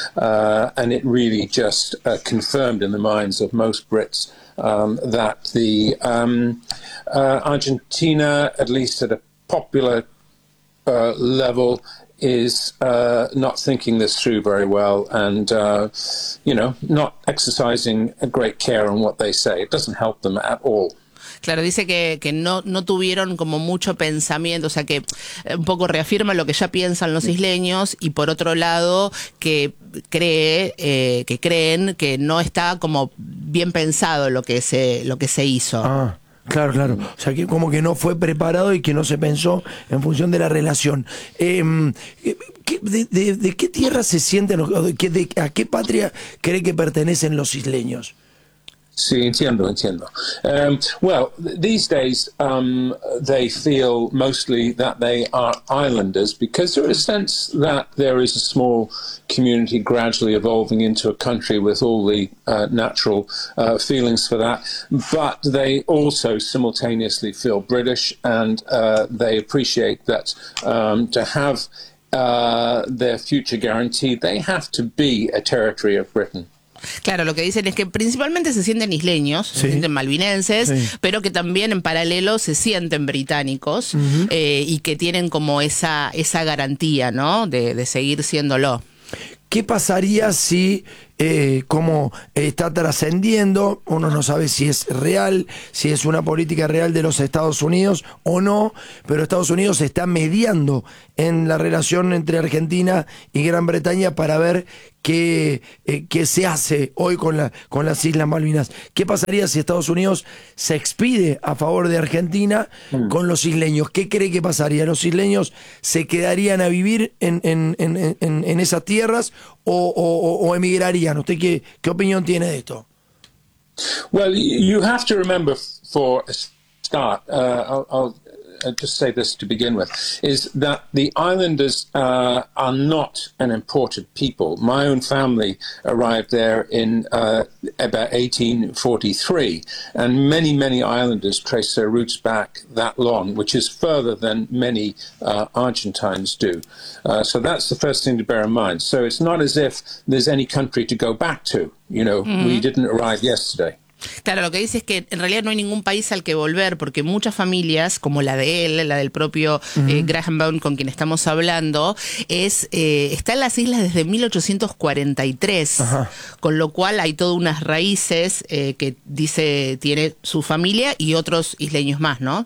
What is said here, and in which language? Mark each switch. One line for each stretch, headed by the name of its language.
English: And it really just confirmed in the minds of most Brits that the Argentina, at least at a popular level, is not thinking this through very well, and not exercising a great care on what they say. It doesn't help them at all.
Spanish: Claro, dice que no tuvieron como mucho pensamiento, o sea, que un poco reafirma lo que ya piensan los isleños, y por otro lado que creen que no está como bien pensado lo que se hizo. Ah. Claro, claro. O sea, que como que no fue preparado y que no se pensó en función de la relación. ¿De qué tierra se sienten? ¿A qué patria cree que pertenecen los isleños? Sí, entiendo, entiendo.
English: These days they feel mostly that they are islanders, because there is a sense that there is a small community gradually evolving into a country with all the natural feelings for that. But they also simultaneously feel British, and they appreciate that to have their future guaranteed, they have to be a territory of Britain.
Spanish: Claro, lo que dicen es que principalmente se sienten isleños, se sienten malvinenses, pero que también en paralelo se sienten británicos y que tienen como esa garantía, ¿no? De seguir siéndolo. ¿Qué pasaría si, como está trascendiendo, uno no sabe si es real, si es una política real de los Estados Unidos o no, pero Estados Unidos está mediando en la relación entre Argentina y Gran Bretaña para ver qué se hace hoy con las Islas Malvinas? ¿Qué pasaría si Estados Unidos se expide a favor de Argentina con los isleños? ¿Qué cree que pasaría? ¿Los isleños se quedarían a vivir en esas tierras o emigrarían? ¿Usted qué opinión tiene de esto?
English: Well, you have to remember, for a start, I'll just say this to begin with, is that the islanders are not an imported people. My own family arrived there in about 1843, and many, many islanders trace their roots back that long, which is further than many Argentines do. So that's the first thing to bear in mind. So it's not as if there's any country to go back to. You know, mm-hmm. we didn't arrive yesterday.
Spanish: Claro, lo que dice es que en realidad no hay ningún país al que volver, porque muchas familias, como la de él, la del propio Graham Bone con quien estamos hablando, está en las islas desde 1843, ajá. con lo cual hay todas unas raíces que dice tiene su familia y otros isleños más, ¿no?